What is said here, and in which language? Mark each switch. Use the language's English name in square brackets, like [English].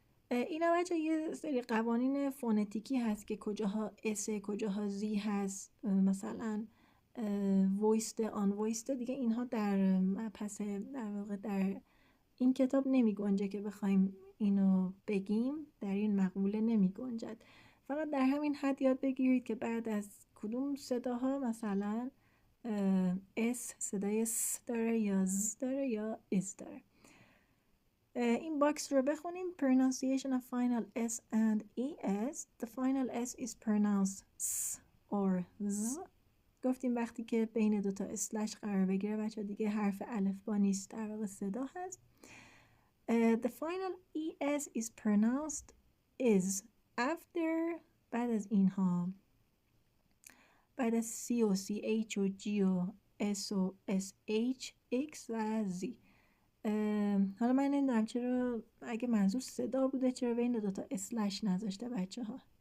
[Persian] اینا بچه یه سری قوانین فونتیکی هست که کجاها اس کجاها زی هست، مثلا وایست آن وایست دیگه اینها در پس در واقع در این کتاب نمی گنجه که بخوایم اینو بگیم، در این مقوله نمی گنجد. فقط در همین حد یاد بگیرید که بعد از کدوم صداها مثلا اس صدای س داره یا ز داره یا از داره. این باکس رو بخونیم. [English] Pronunciation of final S and ES. The final S is pronounced S or Z. [Persian] گفتیم وقتی که بین دوتا اسلش قرار بگیره بچه دیگه حرف الفبا نیست، در واقع صدا هست. [English] The final ES is pronounced is. [Persian] After بعد از اینها بعد از C و CH و G و S و SH X و Z. حالا من نمیدونم چرا اگه منظور صدا بوده چرا بین دوتا اسلش نذاشته بچه ها.